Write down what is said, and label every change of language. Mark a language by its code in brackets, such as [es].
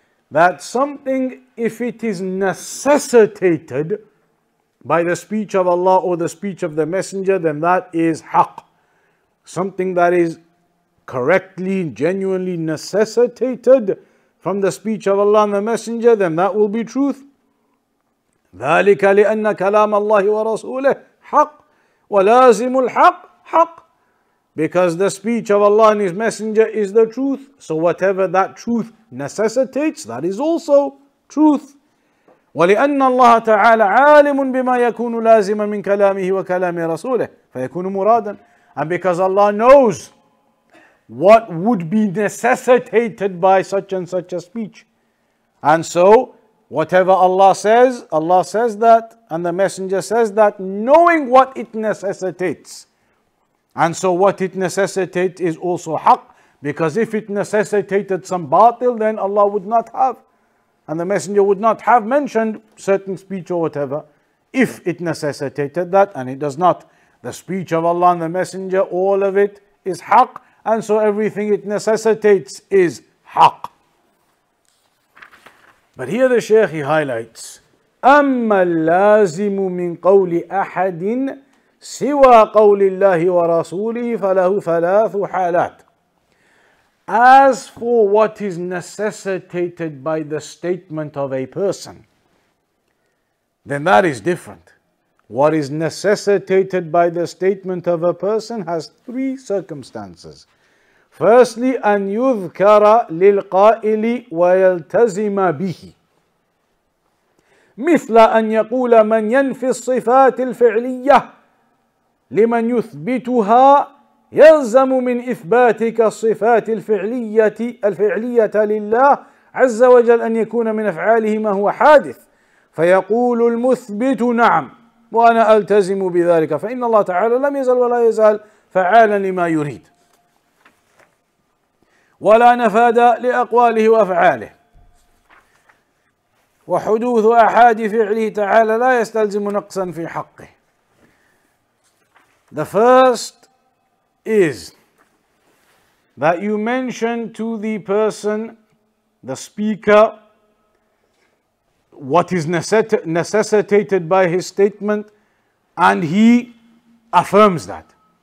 [en] That something, if it is necessitated by the speech of Allah or the speech of the Messenger, then that is haqq. Something that is correctly, genuinely necessitated from the speech of Allah and the Messenger, then that will be truth. [ar] ذلك لأن كلام الله ورسوله حق ولازم الحق حق. [en] Because the speech of Allah and His Messenger is the truth. So whatever that truth necessitates, that is also truth. [ar] ولأن الله تعالى عالم بما يكون لازما من كلامه وكلام رسوله فيكون مرادا. [en] And because Allah knows what would be necessitated by such and such a speech. And so, whatever Allah says that, and the Messenger says that, knowing what it necessitates. And so what it necessitates is also haqq, because if it necessitated some batil, then Allah would not have, and the Messenger would not have mentioned certain speech or whatever, if it necessitated that, and it does not. The speech of Allah and the Messenger, all of it is haqq, and so everything it necessitates is haqq. But here the Shaykh, he highlights [ar] أما اللازم من قول أحد سوى قول الله ورسوله فله ثلاث حالات. [en] As for what is necessitated by the statement of a person, then that is different. What is necessitated by the statement of a person has three circumstances. Firstly, [ar] أن يذكر للقائل ويلتزم به، مثل أن يقول من ينفي الصفات الفعلية لمن يثبتها يلزم من إثباتك الصفات الفعلية لله عز وجل أن يكون من أفعاله ما هو حادث، فيقول المثبت نعم وأنا ألتزم بذلك، فإن الله تعالى لم يزل ولا يزال فعالا لما يريد، ولا نفاد لأقواله وأفعاله، وحدوث أحاد فعله تعالى لا يستلزم نقصا في حقه. [en] The first is that you mention to the person, the speaker, what is necessitated by his statement, and he affirms that.